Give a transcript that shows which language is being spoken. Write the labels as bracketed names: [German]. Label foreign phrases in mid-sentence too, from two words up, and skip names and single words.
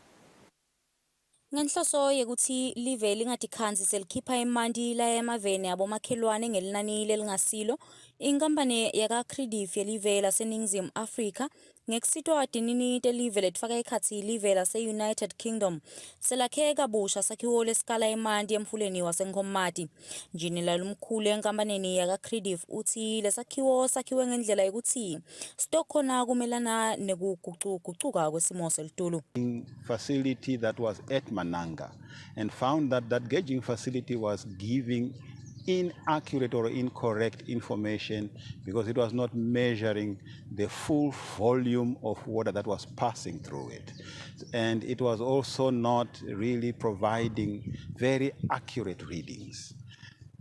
[Swati] Ngenhloso yekuthi live lingatikhanzi selikhipha emanti la emaveni abomakhelwane ngelinani lelingasilo, inkampani yakaCredif yelive laseNingizimu Afrika ngekusitwa watinini telive letifaka ekhatsi live lase-United Kingdom selakhe kabusha sakhiwo lesikala emanti emfuleni waseNkomati. Njinela lumkhulu enkampanini yakaCredif uthi lesakhiwo sakhiwe ngendlela yekuthi sitokhona kumelana nekugucugucuka kwesimo selitulu. [English] Facility that was at Mananga and found that that gauging facility was giving inaccurate or incorrect information because it was not measuring the full volume of water that was passing through it. And it was also not really providing very accurate readings.